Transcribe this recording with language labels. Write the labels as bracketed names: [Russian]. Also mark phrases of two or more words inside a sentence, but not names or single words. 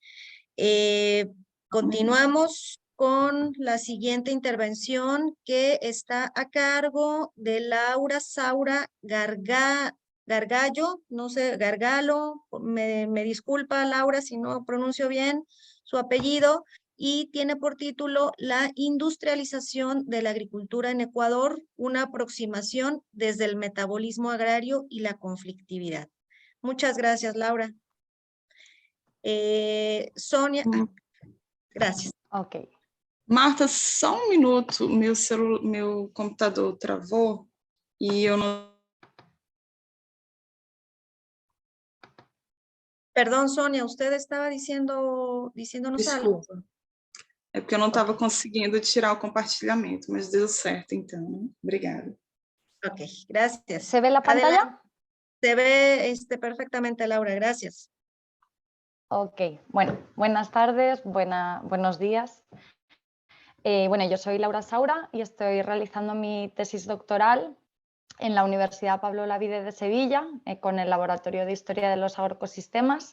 [Spanish] Continuamos con la siguiente intervención que está a cargo de Laura Saura Gargallo, no sé, Gargalo, me disculpa Laura si no pronuncio bien su apellido, y tiene por título La industrialización de la agricultura en Ecuador, una aproximación desde el metabolismo agrario y la conflictividad. Muchas gracias, Laura. Sonia, gracias. Ok. Marta, [Portuguese] só um minuto, meu computador travou e eu não... [Spanish] Perdón, Sonia, usted estaba diciéndonos algo. [Portuguese] Desculpa. É porque eu não estava conseguindo tirar o compartilhamento, mas deu certo, então. Obrigada. [Spanish] Ok, gracias. ¿Se ve la pantalla? Adelante. Se ve perfectamente, Laura, gracias. Ok, bueno, buenas tardes, buenos días. Bueno, yo soy Laura Saura y estoy realizando mi tesis doctoral en la Universidad Pablo Olavide de Sevilla, con el Laboratorio de Historia de los Agroecosistemas.